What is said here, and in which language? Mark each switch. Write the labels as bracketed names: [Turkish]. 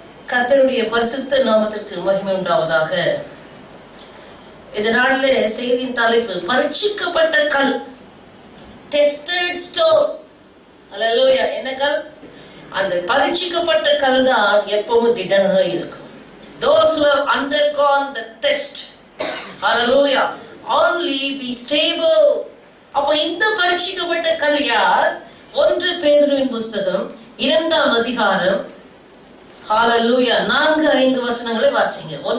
[Tamil] கர்த்தருடைய பரிசுத்த நாமத்திற்கு மகிமை உண்டாவதாக. இதனால செய்தியின் தலைப்பு பரீட்சிக்கப்பட்ட கல், [English] Tested stone. [Tamil] ஹல்லேலூயா. என்ன கல்? அந்த பரீட்சிக்கப்பட்ட கல் தான் எப்பவும் திடனாக இருக்கும். [English] Those who have undergone the test, hallelujah, only be stable. [Tamil] அப்போ இந்த பரீட்சிக்கப்பட்ட கல் யார்? 1 பேதுருவின் புஸ்தகம் 2ஆம் அதிகாரம், ஹalleluya, 4-5 வசனங்களை வாசிங்க.